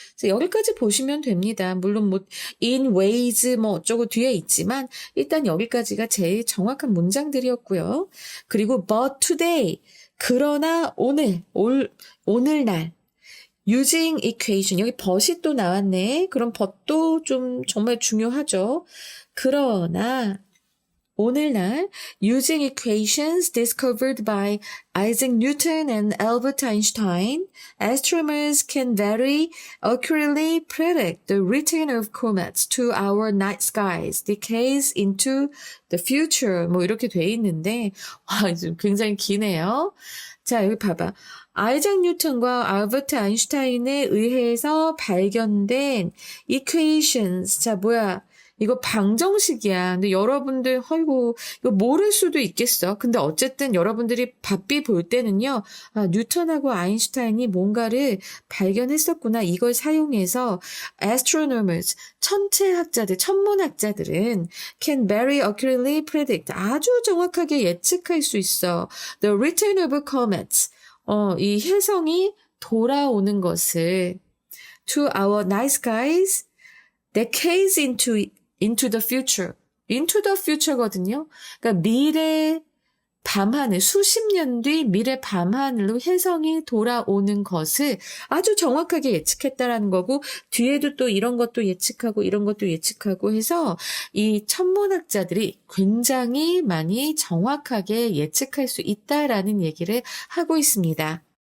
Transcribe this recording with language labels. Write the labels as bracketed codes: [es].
[ko] 그래서 여기까지 보시면 됩니다. 물론 in ways 어쩌고 뒤에 있지만 일단 여기까지가 제일 정확한 문장들이었고요. 그리고 [en] but today, [ko] 그러나 오늘날 [en] using equation, [ko] 여기 but이 또 나왔네. 그럼 but도 좀 정말 중요하죠. 그러나 오늘날 [en] using equations discovered by Isaac Newton and Albert Einstein, astronomers can very accurately predict the return of comets to our night skies decades into the future. [ko] 이렇게 돼 있는데 지금 굉장히 기네요. 자, 여기 봐봐. 아이작 뉴턴과 알버트 아인슈타인에 의해서 발견된 equations. 자, 이거 방정식이야. 근데 여러분들, 이거 모를 수도 있겠어. 근데 어쨌든 여러분들이 바삐 볼 때는요, 뉴턴하고 아인슈타인이 뭔가를 발견했었구나. 이걸 사용해서 astronomers, 천문학자들은 [en] can very accurately predict, [ko] 아주 정확하게 예측할 수 있어. [en] The return of comets, [ko] 이 혜성이 돌아오는 것을 [en] to our night skies, decades into the future. into the future거든요. [ko] 그러니까 미래 밤하늘, 수십 년 뒤 미래 밤하늘로 혜성이 돌아오는 것을 아주 정확하게 예측했다라는 거고, 뒤에도 또 이런 것도 예측하고 이런 것도 예측하고 해서 이 천문학자들이 굉장히 많이 정확하게 예측할 수 있다라는 얘기를 하고 있습니다.